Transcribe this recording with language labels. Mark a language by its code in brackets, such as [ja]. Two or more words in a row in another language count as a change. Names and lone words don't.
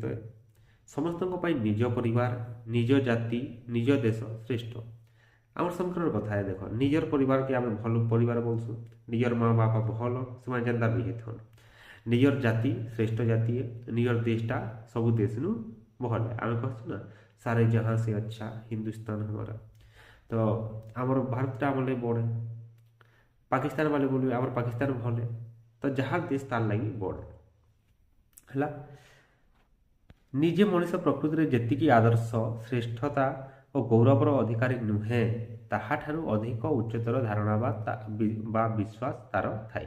[or] ସମସ୍ତଙ୍କ ପାଇଁ ନିଜ ପରିବାର, ନିଜ ଜାତି, ନିଜ ଦେଶ ଶ୍ରେଷ୍ଠ। ଆମର ସଂକଟର କଥା ଦେଖ, ନିଜର ପରିବାରକେ ଆମେ ଭଲ ପରିବାର ବୋଲସୁଁ, ନିଜର ମା ବାପା ଭଲ, ସେମାନେ ଯେନ୍ତା ବି ହେଇଥାନ୍, ନିଜର ଜାତି ଶ୍ରେଷ୍ଠ ଜାତି ନିଜର ଦେଶଟା ସବୁ ଦେଶନୁ ଭଲ ଆମେ କହୁଛୁ ନା [hi] सारे जहाँ से अच्छा हिंदुस्तान हमारा। [or] ତ ଆମର ଭାରତଟା ଆମର ଲାଗି ବଡ଼ ପାକିସ୍ତାନ ବାଲେ ବୋଲିବେ ଆମର ପାକିସ୍ତାନ ଭଲ ତ ଯାହା ଦେଶ ତାର ଲାଗି ବଡ଼ ହେଲା। ନିଜେ ମଣିଷ ପ୍ରକୃତିରେ ଯେତିକି ଆଦର୍ଶ ଶ୍ରେଷ୍ଠତା ଓ ଗୌରବର ଅଧିକାରୀ ନୁହେଁ ତାହାଠାରୁ ଅଧିକ ଉଚ୍ଚତର ଧାରଣା ବା ବିଶ୍ୱାସ ତାର ଥାଏ।